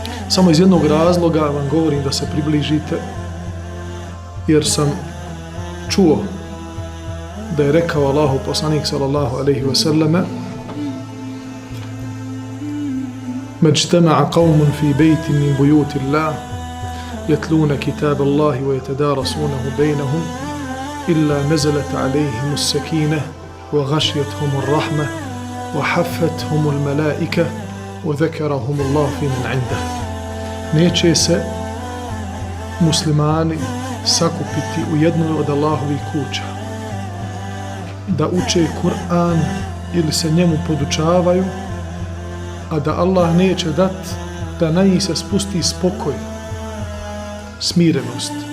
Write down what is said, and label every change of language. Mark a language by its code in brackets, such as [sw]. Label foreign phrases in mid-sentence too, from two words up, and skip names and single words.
[bs] Samo iz jednog razloga vam govorim da se približite, jer sam čuo da je rekao Allahu poslanik [ar] صلى الله عليه وسلم: "ما اجتمع قوم في بيت من بيوت الله يتلون كتاب الله ويتدارسونه بينهم إلا نزلت عليهم السكينة وغشيتهم الرحمة وحفتهم الملائكة وذكرهم الله فيمن عنده." [bs] Neće se muslimani sakupiti u jednoj od Allahovih kuća da uče Kur'an ili se njemu podučavaju, a da Allah neće dati da na njih se spusti spokoj, smirenost,